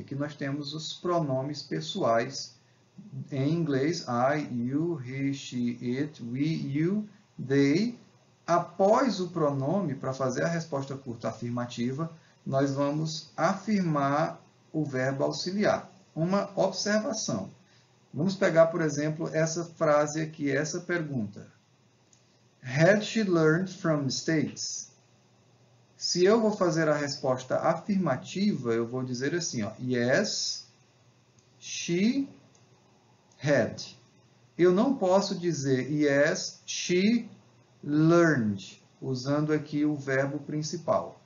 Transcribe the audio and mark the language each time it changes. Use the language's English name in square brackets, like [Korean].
[Portuguese] Aqui nós temos os pronomes pessoais em inglês, I, you, he, she, it, we, you, they. Após o pronome, para fazer a resposta curta afirmativa, nós vamos afirmar o verbo auxiliar. Uma observação. Vamos pegar, por exemplo, essa frase aqui, essa pergunta. [English] Had she learned from mistakes? [Portuguese] Se eu vou fazer a resposta afirmativa, eu vou dizer assim, ó, [English] yes, she had. [Portuguese] Eu não posso dizer [English] yes, she learned, [Portuguese] usando aqui o verbo principal.